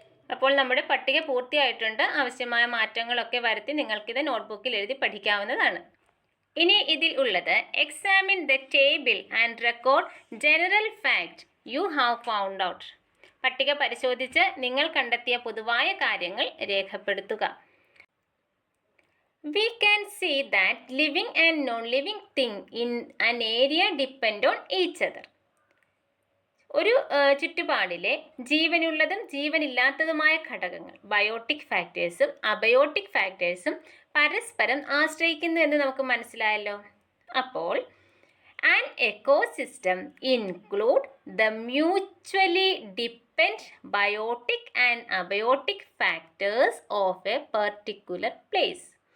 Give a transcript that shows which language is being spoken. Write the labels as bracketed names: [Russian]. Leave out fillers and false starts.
[Malayalam] അപ്പോൾ നമ്മുടെ പട്ടിക പൂർത്തിയായിട്ടുണ്ട്. ആവശ്യമായ മാറ്റങ്ങളൊക്കെ വരുത്തി നിങ്ങൾക്കിത് നോട്ട്ബുക്കിൽ എഴുതി പഠിക്കാവുന്നതാണ്. ഇനി ഇതിൽ ഉള്ളത് [English] Examine the table and record general fact you have found out. [Malayalam] പട്ടിക പരിശോധിച്ച് നിങ്ങൾ കണ്ടെത്തിയ പൊതുവായ കാര്യങ്ങൾ രേഖപ്പെടുത്തുക. [English] We can see that living and non-living thing in an area depend on each other. [Malayalam] ഒരു ചുറ്റുപാടിലെ ജീവനുള്ളതും ജീവനില്ലാത്തതുമായ ഘടകങ്ങൾ, ബയോട്ടിക് ഫാക്ടേഴ്സും അബയോട്ടിക് ഫാക്ടേഴ്സും പരസ്പരം ആശ്രയിക്കുന്നു എന്ന് നമുക്ക് മനസ്സിലായല്ലോ. അപ്പോൾ [English] An ecosystem include the mutually depend biotic and abiotic factors of a particular place.